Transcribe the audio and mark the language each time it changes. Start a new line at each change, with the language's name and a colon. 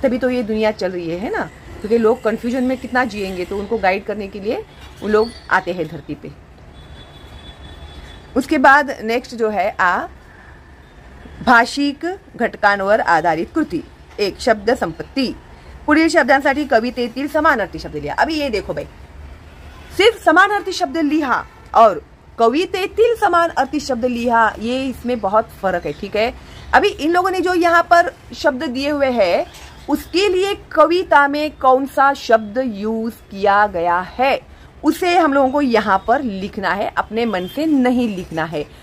Hindi: तभी तो ये दुनिया चल रही है ना, क्योंकि लोग कंफ्यूजन में कितना जिएंगे, तो उनको गाइड करने के लिए वो लोग आते हैं धरती पे। उसके बाद नेक्स्ट जो है
Marathi: भाषिक घटकांवर आधारित कृती, एक शब्द संपत्ती। पुढील शब्दांसाठी कवितेतील समानार्थी शब्द लिहा।
Hindi: अभी ये देखो भाई, सिर्फ समानार्थी शब्द लिहा और
Marathi: कवितेतील समानार्थी शब्द लिहा,
Hindi: ये इसमें बहुत फर्क है। ठीक है, अभी इन लोगों ने जो यहाँ पर शब्द दिए हुए हैं, उसके लिए कविता में कौन सा शब्द यूज किया गया है उसे हम लोगों को यहाँ पर लिखना है, अपने मन से नहीं लिखना है।